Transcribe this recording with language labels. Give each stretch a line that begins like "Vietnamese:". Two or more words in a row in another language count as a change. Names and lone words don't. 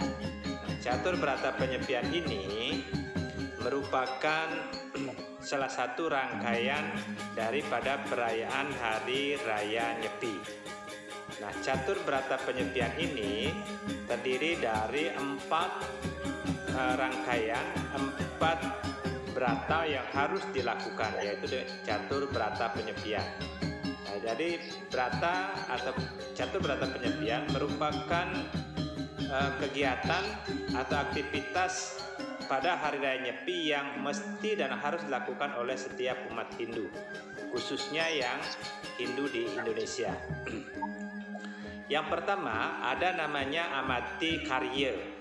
Indonesian: Catur Berata Penyepian ini merupakan salah satu rangkaian daripada perayaan Hari Raya Nyepi. Nah, Catur Berata Penyepian ini terdiri dari 4 rangkaian, 4 berata yang harus dilakukan, yaitu Catur Berata Penyepian. Nah, jadi berata atau Catur Berata Penyepian merupakan kegiatan atau aktivitas pada Hari Raya Nyepi yang mesti dan harus dilakukan oleh setiap umat Hindu, khususnya yang Hindu di Indonesia. Yang pertama ada namanya Amati Karya.